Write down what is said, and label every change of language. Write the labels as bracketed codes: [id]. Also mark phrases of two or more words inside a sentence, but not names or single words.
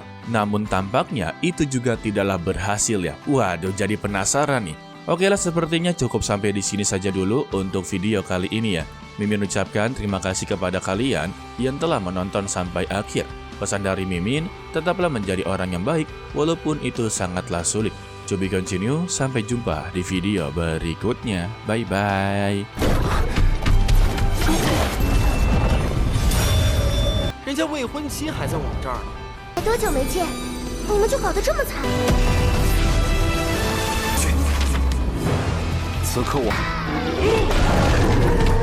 [id] Namun tampaknya itu juga tidaklah berhasil ya. Waduh, jadi penasaran nih. Oke lah, sepertinya cukup sampai di sini saja dulu untuk video kali ini ya. Mimin ucapkan terima kasih kepada kalian yang telah menonton sampai akhir. Pesan dari Mimin, tetaplah menjadi orang yang baik walaupun itu sangatlah sulit. [en] To be continue, [id] sampai jumpa di video berikutnya. Bye-bye. [zh] 人家未婚妻还在我们这儿呢。多久没见，你们就搞得这么惨？此刻我。